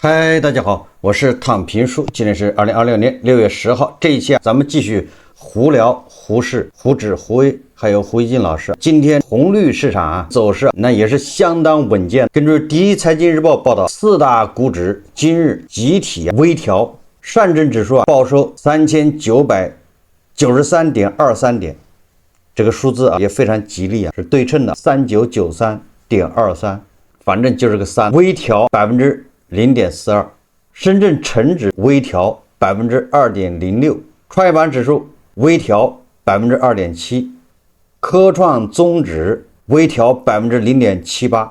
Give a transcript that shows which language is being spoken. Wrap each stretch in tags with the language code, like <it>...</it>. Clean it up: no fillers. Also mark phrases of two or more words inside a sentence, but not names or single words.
<zh>嗨，大家好，我是躺平叔，今天是2026年6月10号。這一期咱們繼續胡聊胡適、胡轾、胡威還有胡一金老師。今天紅綠市場走勢那也是相當穩健。根據第一財經日報報道，四大股指今日集體微調，上證指數報收3993.23點，這個數字也非常吉利，是對稱的3993.23，反正就是個3，微調0.42%，深圳成指微調2.06%，創業板指數微調2.7%，科創綜指微調0.78%。</zh>